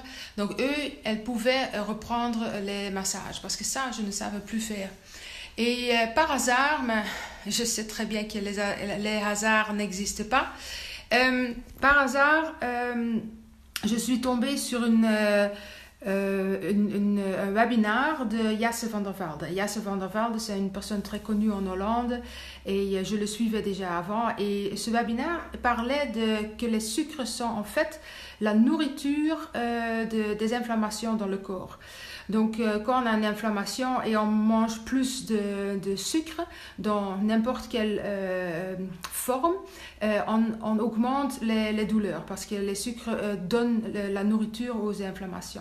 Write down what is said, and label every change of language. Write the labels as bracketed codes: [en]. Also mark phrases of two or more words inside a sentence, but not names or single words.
[fr] Donc eux, elles pouvaient reprendre les massages parce que ça, je ne savais plus faire. Et par hasard, mais je sais très bien que les hasards n'existent pas. Par hasard, je suis tombée sur un webinaire de Jesse van der Velde. Jesse van der Velde, c'est une personne très connue en Hollande et je le suivais déjà avant. Et ce webinaire parlait que les sucres sont en fait la nourriture des inflammations dans le corps. Donc, quand on a une inflammation et on mange plus de sucre dans n'importe quelle forme, on augmente les douleurs parce que les sucres donnent la nourriture aux inflammations.